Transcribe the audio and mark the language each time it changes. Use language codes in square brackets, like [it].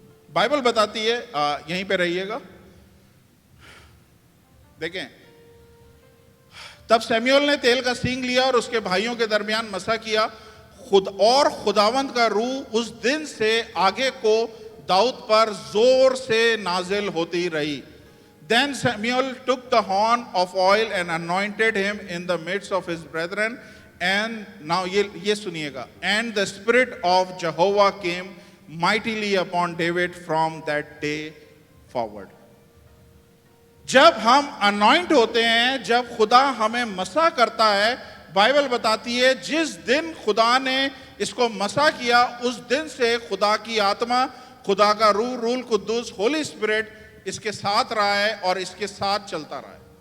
[hi] Bible बताती है, यहीं पे रहिएगा, देखें, तब सैमुएल ने तेल का सींग लिया और उसके भाइयों के दरमियान मसा किया, खुदावंद का रूह उस दिन से आगे को दाऊद पर जोर से नाजिल होती रही। [en] Then Samuel took the horn of oil and anointed him in the midst of his brethren. And now [hi] ये सुनिएगा, [en] and the spirit of Jehovah came mightily upon David from that day forward. [hi] जब हम anoint होते हैं, जब खुदा हमें मसा करता है, बाइबल बताती है जिस दिन खुदा ने इसको मसा किया उस दिन से खुदा की आत्मा, खुदा का रूह, रूल कुद्दूस, होली स्पिरिट इसके साथ रहा है और इसके साथ चलता रहा है।